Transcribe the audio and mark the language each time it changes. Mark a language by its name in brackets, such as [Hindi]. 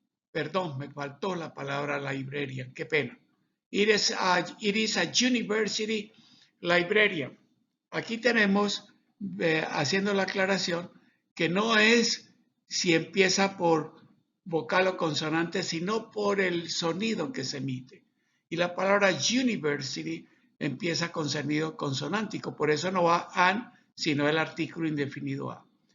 [Spanish] Perdón, me faltó la palabra librarian. Qué pena. [English] It is a university librarian. [Spanish] Aquí tenemos haciendo la aclaración que no es si empieza por vocal o consonante, sino por el sonido que se emite. Y la palabra university empieza con sonido consonántico, por eso no va an, sino el artículo indefinido a.